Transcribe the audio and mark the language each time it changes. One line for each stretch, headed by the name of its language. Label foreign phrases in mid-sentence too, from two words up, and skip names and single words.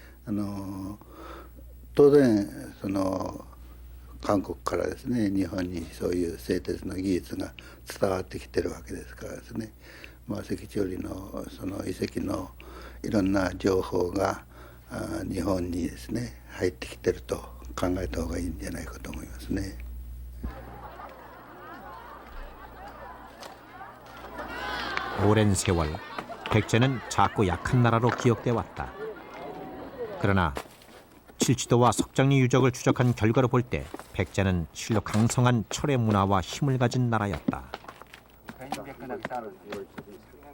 Japanese: 当然その韓国からですね、日本にそういう製鉄の技術が伝わってきてるわけですからですね、関千織のその遺跡のいろんな情報が日本にですね入ってきてると考えた方がいいんじゃないかと思いますね。
Korean: 오랜 세월 백제는 작고 약한 나라로 기억돼 왔다. 그러나 칠지도와 석장리 유적을 추적한 결과로 볼 때 백제는 실로 강성한 철의 문화와 힘을 가진 나라였다.